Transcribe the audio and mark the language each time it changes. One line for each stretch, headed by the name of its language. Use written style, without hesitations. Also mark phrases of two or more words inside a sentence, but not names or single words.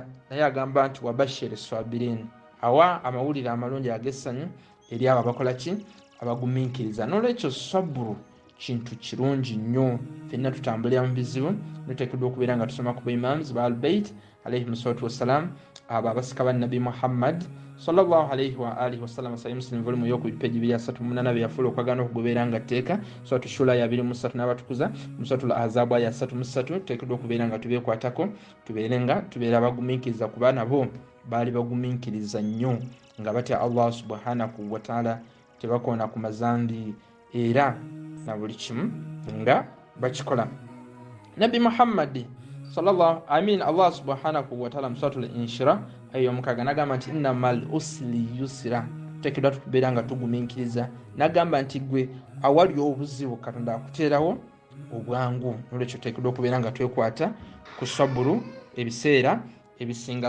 Ganda: Naye agamba nti
Arabic: وبشر الصابرين,
Ganda: awa amawulire amalungi ag'essanyu eri abo abakola ki, abagumiikiriza. N'olwekyo saburu kintu kirungi nnyo, ffenna tutambulira mu bizibu tuteekeddwa okubeera nga tusoma ku Imams ba Al-Bayt
Arabic: عليهم الصلاة والسلام,
Ganda: abo abasika ba Nabi Muhammad
Arabic: صلى الله عليه وآله وسلم.
Ganda: Sahih Muslim volume yo ku peji 238 byafuula okwagana okugobeera nga tteeka. Suratu Shura ya 23 n'abatukuza, Suratul Ahzab ya 33 tuteekeddwa okubeera nga tubeekwatako, tubeere nga tubeera abagumiikiriza ku baana bo baali bagumiikiriza nnyo nga batya Allah
Arabic: سبحانه وتعالى,
Ganda: tebakoona ku mazambi era na buli kimu nga bakikola. Nabi Muhammad
Arabic: صلى الله الله سبحانه وتعالى
Ganda: Suratul Inshira ayo mukaga nagamba nti
Arabic: إن مع العسر يسرا,
Ganda: tuteekeddwa tubeera nga tugumiikiriza. Nagamba nti gwe awali obuzibu Katonda akuteerawo obwangu, n'olwekyo tuteekeddwa okubeera nga twekwata ku saburu ebiseera ebisinga.